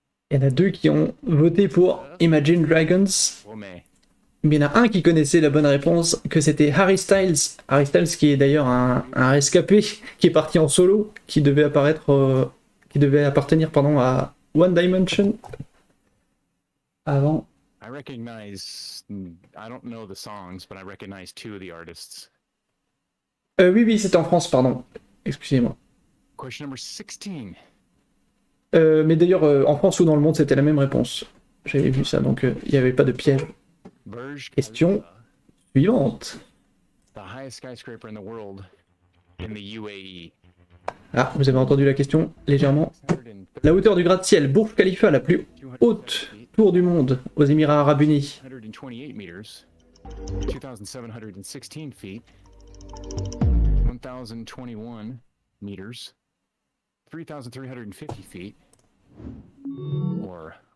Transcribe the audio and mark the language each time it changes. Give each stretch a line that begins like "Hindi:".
French: Il y en a deux qui ont voté pour Imagine Dragons. Wome. Mais il y en a un qui connaissait la bonne réponse, que c'était Harry Styles. Harry Styles qui est d'ailleurs un rescapé, qui est parti en solo, qui devait apparaître, qui devait appartenir pardon, à One Dimension. Avant.
English: I recognize, I don't know the songs, but I recognize two of the artists.
French: Oui, oui, c'était en France, pardon. Excusez-moi.
English: Question number 16.
French: Mais d'ailleurs, en France ou dans le monde, c'était la même réponse. J'avais vu ça, donc il n'y avait pas de piège.
English: Burj
French: Question
English: Khalifa,
French: suivante.
English: the highest skyscraper in the world in the UAE.
French: Ah, vous avez entendu la question légèrement.
English: 630
French: La hauteur du gratte-ciel Burj Khalifa, la plus haute tour du monde aux Émirats Arabes Unis.
English: 128 meters, 2,716 feet, 1,021 meters, 3,350 feet, or